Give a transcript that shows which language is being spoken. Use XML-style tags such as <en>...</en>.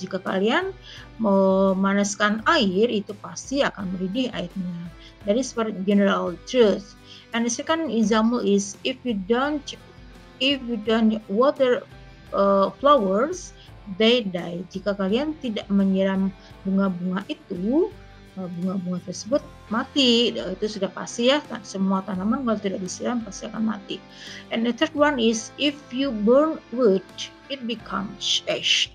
<id>Jika kalian memanaskan air, itu pasti akan mendidih airnya.</id> <en>That is for general truth. And the second example is if you don't water flowers, they die.</en> <id>Jika kalian tidak menyiram bunga-bunga itu, bunga-bunga tersebut mati. Itu sudah pasti ya, semua tanaman kalau tidak disiram pasti akan mati.</id> <en>And the third one is if you burn wood, it becomes ash.</en>